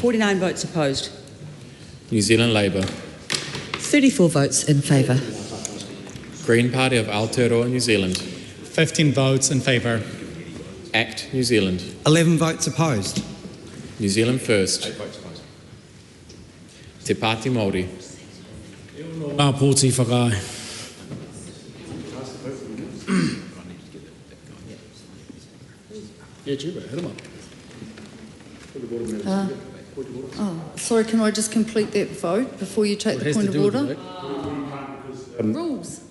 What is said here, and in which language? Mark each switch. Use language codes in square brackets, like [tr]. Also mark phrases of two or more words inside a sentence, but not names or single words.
[en] 49 votes opposed. New Zealand Labour. 34 votes in favour. Green Party of Aotearoa, New Zealand. 15 votes in favour. ACT, New Zealand. 11 votes opposed. New Zealand First. 8 votes opposed. Te Pāti Maori. [mi] Pōti whakae. [en] Sorry, can I just complete that vote before you take the point of order? Rules.